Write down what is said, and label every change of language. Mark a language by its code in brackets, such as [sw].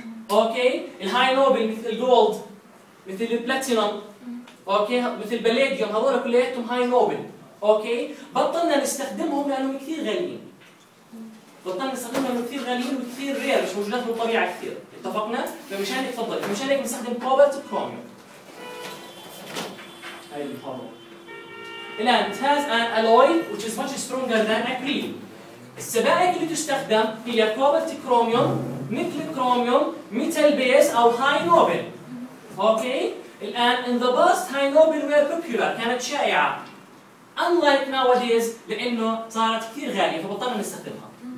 [ar] اوكي الهاي نوبل مثل الجولد مثل البلاتينوم. اوكي مثل بلاديوم هذول كلياتهم هاي نوبل. اوكي بطلنا نستخدمهم لانهم كثير غاليين. بطلنا نستخدمهم لانهم كثير غاليين وكثير رير مش موجودات بالطبيعه كثير. اتفقنا؟ فمشان هيك تفضل مشان هيك بنستخدم كوبالت وكروميوم. هاي المحاضره الان [en] it has an alloy which is much stronger than acryl. [ar] السبائك اللي تستخدم هي كوبالت كروميوم مثل كروميوم ميتال بيس او هاي نوبل. اوكي الان [en] in the past [ar] هاي نوبل [en] were popular [ar] كانت شائعه [en] unlike nowadays [ar] لانه صارت كثير غاليه فبطلنا نستخدمها.